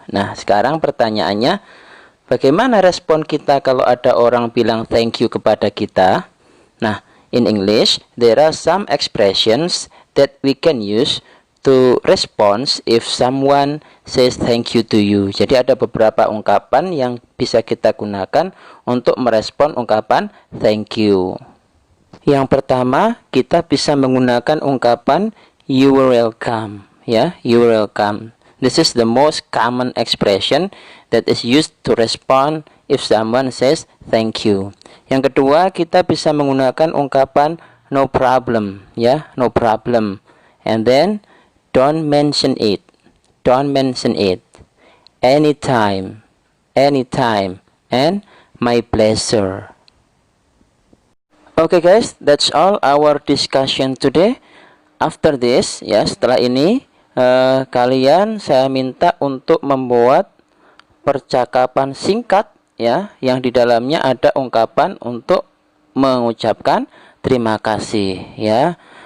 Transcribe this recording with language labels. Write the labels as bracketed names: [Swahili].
[Indonesian] Nah, sekarang pertanyaannya, bagaimana respon kita kalau ada orang bilang thank you kepada kita? [English] Nah, in English, there are some expressions that we can use to respond if someone says thank you to you. [Indonesian] Jadi ada beberapa ungkapan yang bisa kita gunakan untuk merespon ungkapan thank you. Yang pertama, kita bisa menggunakan ungkapan [English] you are welcome, [Indonesian] ya, you are welcome. [English] This is the most common expression that is used to respond if someone says thank you. Yang kedua, kita bisa menggunakan ungkapan no problem, ya, no problem. And then don't mention it. Don't mention it. Anytime. Anytime. And my pleasure. Okay guys, that's all our discussion today. After this, [Indonesian] ya, setelah ini kalian saya minta untuk membuat percakapan singkat, ya, yang di dalamnya ada ungkapan untuk mengucapkan terima kasih, ya.